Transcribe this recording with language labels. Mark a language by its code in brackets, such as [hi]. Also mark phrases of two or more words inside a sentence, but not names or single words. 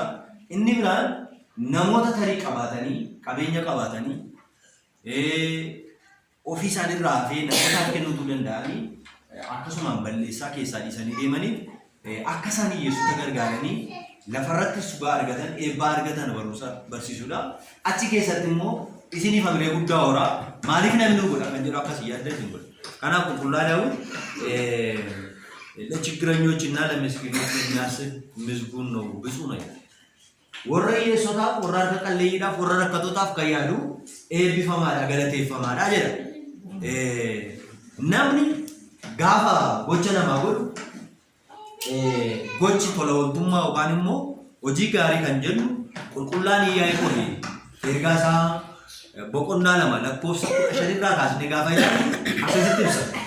[om] Inni biraan namoota tarii qabaatanii qabeenya qabaatanii ofii isaaniirraa hafee namootaaf kennuu danda'anii akkasumaan balleessaa keessaa dhiisanii deemanii akka isaan hiyyeessota gargaaranii lafarratti sugaa argatan eebbaa argatan barsiisuudha. Achi keessatti immoo isiniif hamilee guddaa horaa maaliif namni nu godha kan jedhu akkasii yaadda isin godha. Kanaaf qulqullaa'uu [am] ለችግረኞችና ለምስኪኖች የሚያስብ ምስጉን ነው ብፁዕ ነው። [om] warra hiyyeessotaaf, warra harka qalleeyyiidhaaf, warra rakkatootaaf kan yaadu eebbifamaadha, galateeffamaadha jedha. Namni gaafa gocha namaa godhu gochi tola ooltummaa yookaan immoo hojii gaarii kan jennu qulqullaan Iyyaaqoon ergaa isaa boqonnaa 2 lakkoofsa 15 irraa kaasnee gaafa ilaalu akkasitti ibsa.